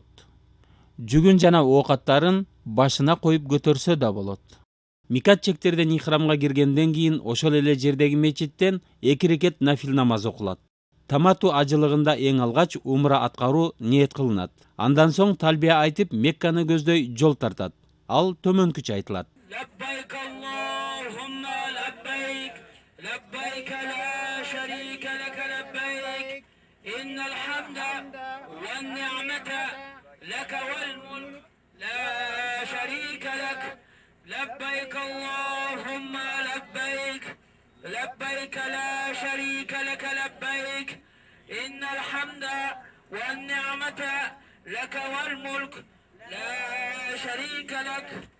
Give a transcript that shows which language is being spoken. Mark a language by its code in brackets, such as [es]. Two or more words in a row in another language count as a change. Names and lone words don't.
[ky] Жүгүн жана оокаттарын башына коюп көтөрсө да болот. Микат чектерден ихрамга киргенден кийин ошол эле жердеги мечиттен 2 рекет нафил намаз окулат. Тамату ажылыгында эң алгач умра аткаруу ниет кылынат. Андан соң талбия айтып Мекканы көздөй жол тартат. Ал төмөнкүчө айтылат. [ar] لبيك اللهم لبيك لبيك لا شريك لك لبيك إن الحمد والنعمة لك والملك لا شريك لك لبيك اللهم لبيك لبيك لا شريك لك لبيك إن الحمد والنعمة لك والملك لا شريك لك